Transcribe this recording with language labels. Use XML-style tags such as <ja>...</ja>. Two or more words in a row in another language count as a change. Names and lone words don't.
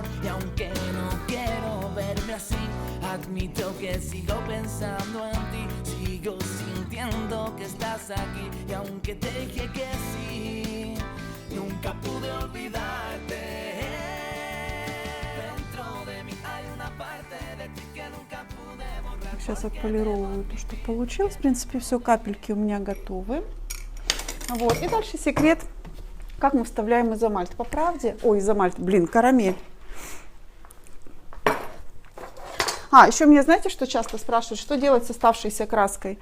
<es>Y aunque no quiero verme así, admito que sigo pensando en ti, sigo sintiendo que estás aquí. Y aunque te dije que sí, nunca pude olvidarte. Dentro de mí hay una parte de ti que nunca pude borrar.</es> <ru>Сейчас отполировываю то, что получилось. В принципе, все, капельки у меня готовы. Вот. И дальше секрет, как мы вставляем изомальт. По правде, ой, изомальт, карамель. Еще меня, знаете, что часто спрашивают, что делать с оставшейся краской?</ru>